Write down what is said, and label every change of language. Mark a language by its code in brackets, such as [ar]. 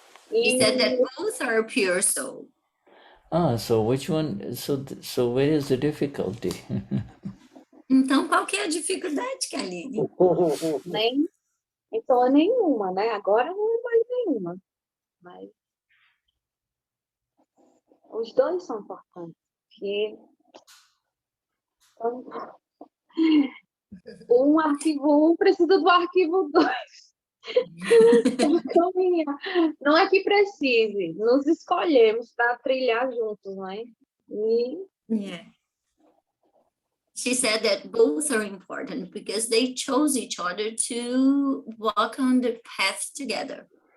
[en] He said that both are pure soul. So which one? So where is the difficulty? [pt] Então, qual que é a dificuldade, Kaline? Então, é nenhuma, né? Agora não é mais nenhuma. Mas os dois são importantes. Porque arquivo 1 precisa do arquivo 2. Não é que precise, nos escolhemos para trilhar juntos, não é? [en] Yeah. She said that both are important because they chose each other to walk on the path together.